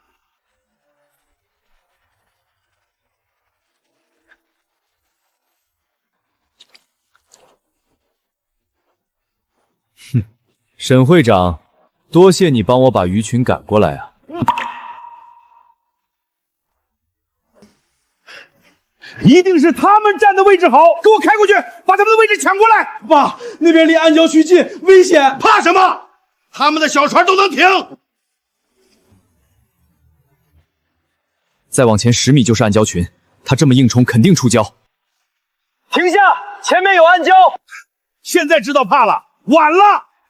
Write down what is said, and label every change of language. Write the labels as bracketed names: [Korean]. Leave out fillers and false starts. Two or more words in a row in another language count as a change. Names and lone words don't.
[Chinese] 哼，沈會長，多謝你幫我把魚群趕過來啊。一定是他們站的位置好，給我開過去，把他們的位置搶過來。爸，那邊離暗礁區近，危險。怕什麼？他們的小船都能停。再往前10米就是暗礁群，他這麼硬衝，肯定出礁。停下，前面有暗礁。現在知道怕了，晚了。